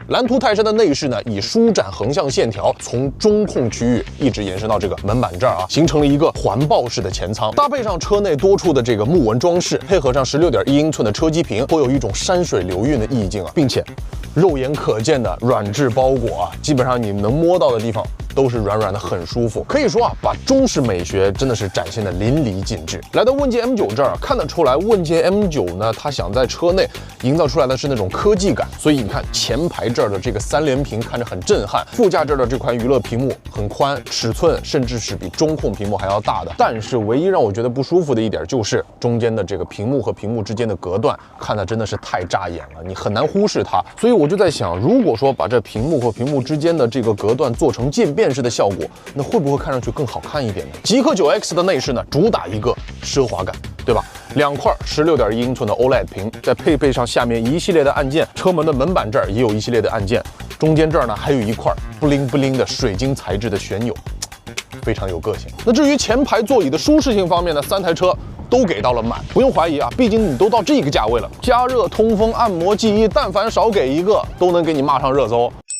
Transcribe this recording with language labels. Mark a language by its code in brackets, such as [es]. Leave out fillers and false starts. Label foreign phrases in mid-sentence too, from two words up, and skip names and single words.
[zh] 藍圖泰山的內飾呢，以舒展橫向線條從中控區域一直延伸到這個門板這兒啊，形成了一個環抱式的前艙，搭配上車內多處的這個木紋裝飾，配合上16.1英寸的車機屏，會有一種山水流韻的意境啊，並且肉眼可見的軟質包裹啊，基本上你能摸到的地方都是軟軟的，很舒服。可以說啊，把中式美學真的是展現的淋漓盡致。來到问界 M9 這兒，看得出來问界 M9 呢，它想在車內營造出來的是那種科技感，所以你看前排這兒的這個3連屏看着很震撼，副駕這兒的這塊娛樂屏幕很寬，尺寸甚至是比中控屏幕還要大的。但是唯一讓我覺得不舒服的一點就是中間的這個屏幕和屏幕之間的隔斷，看得真的是太扎眼了，你很難忽視它。所以我就在想，如果說把這屏幕和屏幕之間的這個隔斷做成漸變式的效果，那會不會看上去更好看一點呢？極氪 9X 的內飾呢，主打一個奢華感，對吧？2塊16.1英寸的 OLED 屏，再配備上下面一系列的按鍵，車門的門板這兒也有一系列的按鍵，中間這兒呢還有一塊布靈布靈的水晶材質的旋鈕，非常有個性。那至於前排座椅的舒適性方面呢，3台車都給到了滿，不用懷疑啊，畢竟你都到這個價位了，加熱、通風、按摩、記憶，但凡少給一個，都能給你罵上熱搜。